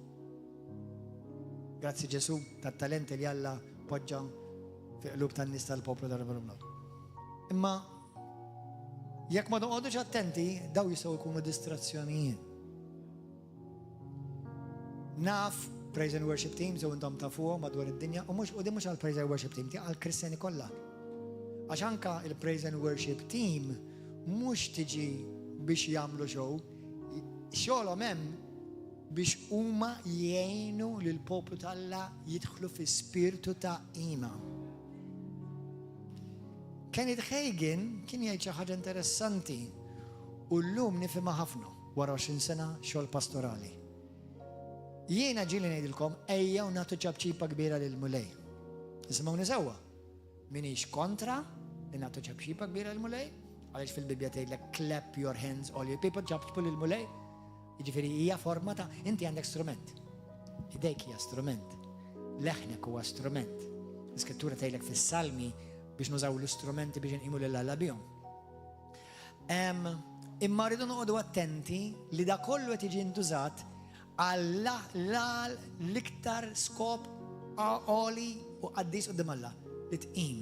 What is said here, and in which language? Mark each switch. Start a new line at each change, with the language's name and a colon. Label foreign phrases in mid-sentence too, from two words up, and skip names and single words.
Maltese: Grazzi Ġesu tat-talenti li Alla poġġa fi qlub tan-nies tal-poplu tal-Rebelum. Imma jekk ma noqogħdux attenti, daw jistgħu jkunu distrazzjonijiet. Naf
English: praise and worship teams
Maltese: u intom tafuhom madwar id-dinja u din mhux għall
English: praise and worship team,
Maltese: għall Kristjani kollha. Għax anke il-
English: praise and worship team
Maltese: mhux tiġi biex jagħmlu show, xogħolhom hemm biex huma jgħinu lil poplu tal-Alla jidħlu fi spiritu ta' qima. Kenneth Hagin kien jgħid xi ħaġa interessanti u llum nifhimha ħafna wara 20 sena xogħol pastorali. Jiena ġieli ngħidilkom ejjew nagħtu ċabċipa kbira lil mulej. Isimgħuni sewwa. Minix kontra li nagħtu ċabċipa kbira lil mulej, għaliex fil-Bibja tgħidlek
English: clap your hands all you people
Maltese: ċabċipu lil mulej. Jiġifieri hija forma ta' inti għandek strument. Idejk hija strument. Leħnek huwa strument. L-Iskrittura tgħidlek fis-Salmi biex nużaw l-istrumenti biex nqimu l-Alla bihom. Imma rridu noqogħdu attenti li da kollu qed jiġi ntużat għal l-iktar skop għoli u qaddis qudiem Alla li tqim.